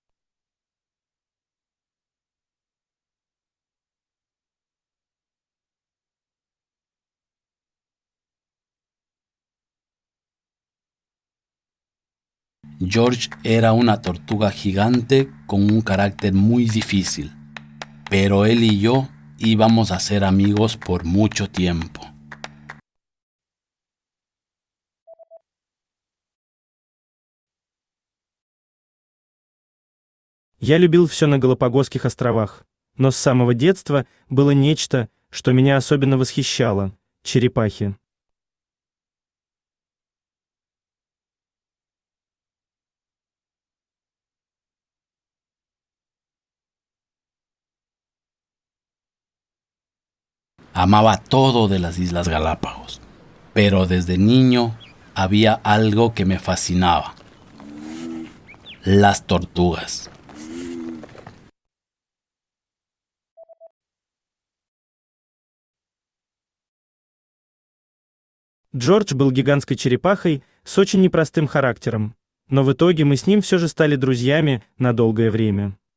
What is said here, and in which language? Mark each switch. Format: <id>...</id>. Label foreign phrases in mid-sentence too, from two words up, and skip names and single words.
<es>George era una tortuga gigante con un carácter muy difícil, pero él y yo íbamos a ser amigos por mucho tiempo.</es> <ru>Я любил все на Галапагосских островах, но с самого детства было нечто, что меня особенно восхищало — черепахи.</ru> <es>Amaba todo de las Islas Galápagos, pero desde niño había algo que me fascinaba: las tortugas.</es> <ru>Джордж был гигантской черепахой с очень непростым характером, но в итоге мы с ним все же стали друзьями на долгое время.</ru>